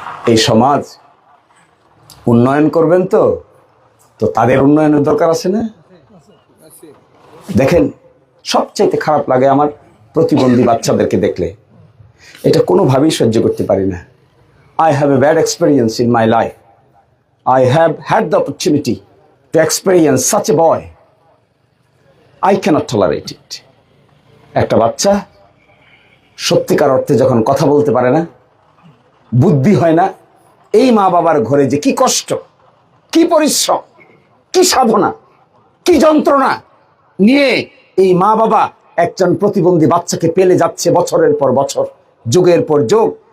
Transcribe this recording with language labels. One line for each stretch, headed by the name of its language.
Bangla: এই সমাজ উন্নয়ন করবেন তো তাদের উন্নয়নের দরকার আছে না? দেখেন, সবচাইতে খারাপ লাগে আমার প্রতিবন্ধী বাচ্চাদেরকে দেখলে। এটা কোনোভাবেই সহ্য করতে পারি না।
English: I have a bad experience in my life. I have had the opportunity to experience such a boy. I cannot tolerate it.
Bangla: একটা বাচ্চা সত্যিকার অর্থে যখন কথা বলতে পারে না, বুদ্ধি হয় না, এই মা বাবার ঘরে যে কি কষ্ট, কি পরিশ্রম, কি সাধনা, কি যন্ত্রণা নিয়ে এই মা বাবা একজন প্রতিবন্ধী বাচ্চাকে পেলে যাচ্ছে বছরের পর বছর, যুগের পর যুগ।